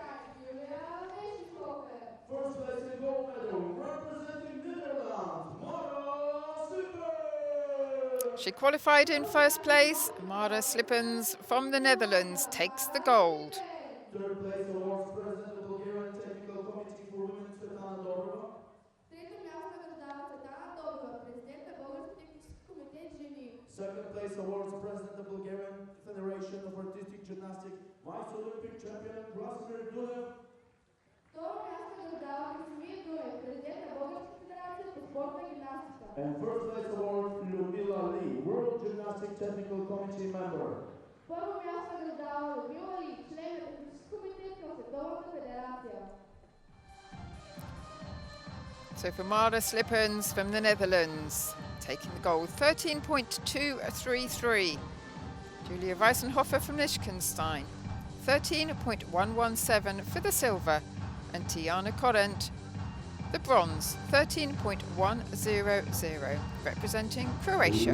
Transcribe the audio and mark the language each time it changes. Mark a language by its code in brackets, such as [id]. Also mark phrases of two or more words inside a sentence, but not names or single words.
[en] First place in gold medal, representing Netherlands, Mara Slippers. She qualified in first place. Mara Slippens from the Netherlands takes the gold. Third place awards President of Bulgarian Technical Committee for Women, Svetlana Dobrova. [bg] Трето място награждава Цветана Доброва, президент на Българското техническо комитет жени. [en] Second place awards President of Bulgarian Federation of Artistic Gymnastics, Vice Olympic Champion Krasimir Dulev. [bg] Второ място награждава Красимир Дунев, президент на Българската федерация по спортна гимнастика. [en] And first place award Lyudmila Lee, World Gymnastics Technical Committee member. [bg] Първо място награждава Людмила Ли, член на технически комитет към Световната федерация. [en] So for Mara Slippens from the Netherlands, taking the gold, 13.233. Julia Weissenhofer from Liechtenstein, 13.117 for the silver. And Tiana Korent, the bronze, 13.100, representing Croatia.